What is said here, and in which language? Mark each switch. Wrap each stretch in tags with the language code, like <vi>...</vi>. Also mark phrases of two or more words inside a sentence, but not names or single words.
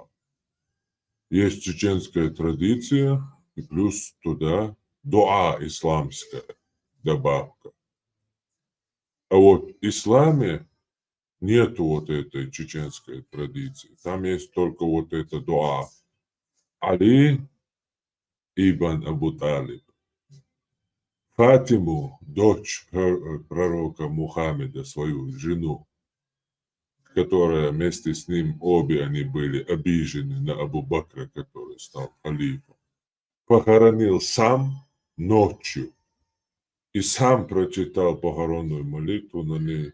<ru>Есть чеченская традиция, и плюс туда дуа исламская добавка. А вот в исламе нету вот этой чеченской традиции. Там есть только вот это дуа. Али ибн Абу Талиб. Фатиму, дочь пророка Мухаммеда, свою жену, которая вместе с ним, обе они были обижены на Абу Бакра, который стал халифом, похоронил сам ночью и сам прочитал похоронную молитву на ней.</ru>